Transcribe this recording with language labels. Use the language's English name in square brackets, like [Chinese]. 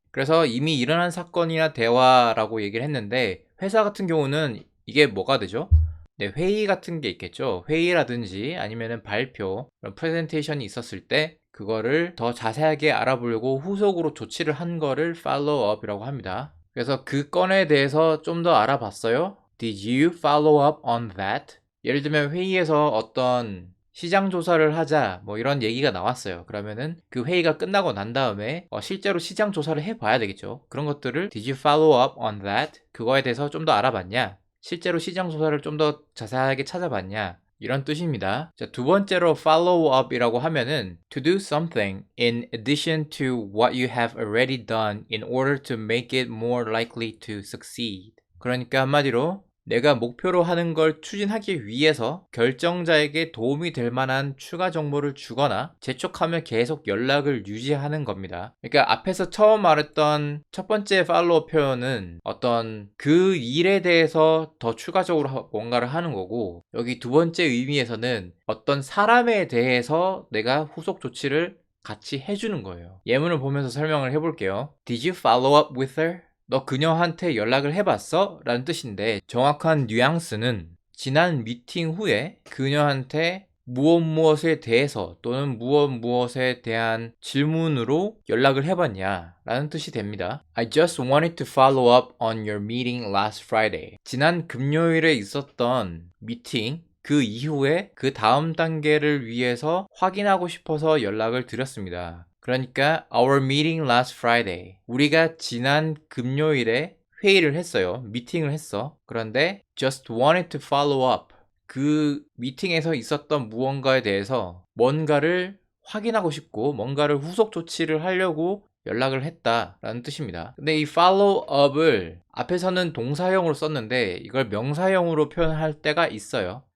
[Korean] 그래서 이미 일어난 사건이나 대화라고 얘기를 했는데 회사 같은 경우는 이게 뭐가 되죠? 네, 회의 같은 게 있겠죠. 회의라든지 아니면은 발표, 그런 프레젠테이션이 있었을 때 그거를 더 자세하게 알아보려고 후속으로 조치를 한 거를 follow up이라고 합니다. 그래서 그 건에 대해서 좀 더 알아봤어요? [English] Did you follow up on that? [Korean] 예를 들면 회의에서 어떤 시장 조사를 하자 뭐 이런 얘기가 나왔어요. 그러면은 그 회의가 끝나고 난 다음에 실제로 시장 조사를 해봐야 되겠죠. 그런 것들을 [English] Did you follow up on that? [Korean] 그거에 대해서 좀 더 알아봤냐? 실제로 시장 조사를 좀 더 자세하게 찾아봤냐? 이런 뜻입니다. 자, 두 번째로 follow up이라고 하면은 [English] to do something in addition to what you have already done in order to make it more likely to succeed. [Korean] 그러니까 한마디로 내가 목표로 하는 걸 추진하기 위해서 결정자에게 도움이 될 만한 추가 정보를 주거나 재촉하며 계속 연락을 유지하는 겁니다. 그러니까 앞에서 처음 말했던 첫 번째 팔로우 표현은 어떤 그 일에 대해서 더 추가적으로 뭔가를 하는 거고, 여기 두 번째 의미에서는 어떤 사람에 대해서 내가 후속 조치를 같이 해주는 거예요. 예문을 보면서 설명을 해볼게요. [English] Did you follow up with her? [Korean] 너 그녀한테 연락을 해봤어? 라는 뜻인데, 정확한 뉘앙스는 지난 미팅 후에 그녀한테 무엇에 대해서 또는 무엇에 대한 질문으로 연락을 해봤냐 라는 뜻이 됩니다. [English] I just wanted to follow up on your meeting last Friday. [Korean] 지난 금요일에 있었던 미팅, 그 이후에 그 다음 단계를 위해서 확인하고 싶어서 연락을 드렸습니다. 그러니까 [English] our meeting last Friday. [Korean] 우리가 지난 금요일에 회의를 했어요. 미팅을 했어. 그런데 [English] just wanted to follow up. [Korean] 그 미팅에서 있었던 무언가에 대해서 뭔가를 확인하고 싶고 뭔가를 후속 조치를 하려고 연락을 했다라는 뜻입니다. 근데 이 follow up을 앞에서는 동사형으로 썼는데 이걸 명사형으로 표현할 때가 있어요.